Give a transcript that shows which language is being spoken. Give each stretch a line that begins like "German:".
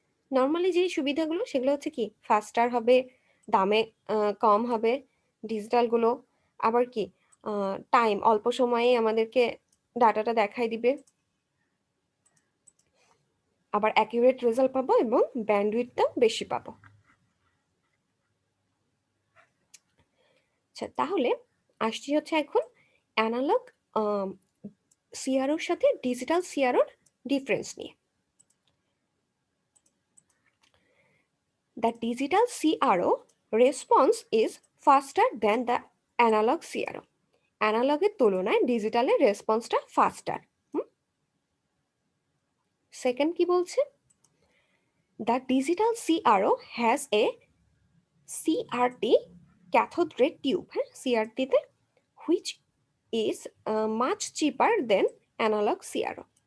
Bangla: Normally যে সুবিধাগুলো সেগুলো হচ্ছে কি, ফাস্টার হবে, দামে কম হবে ডিজিটালগুলো, আবার কি টাইম অল্প সময়ে আমাদেরকে ডাটাটা দেখাই দিবে, আবার অ্যাকিউরেট রেজাল্ট পাবো এবং ব্যান্ডউইথটাও বেশি পাবো। আচ্ছা, তাহলে আসছি হচ্ছে এখন অ্যানালগ সিআরওর সাথে ডিজিটাল সিআরওর ডিফারেন্স নিয়ে।
English: The digital CRO response is faster than the analog CRO.
Bangla: অ্যানালগের তুলনায় ডিজিটালের রেসপন্সটা ফাস্টার।
English: second
Bangla: কি বলছে,
English: The digital CRO has a CRT cathode ray tube, হ্যাঁ CRT-তে, which is much cheaper than analog CRO।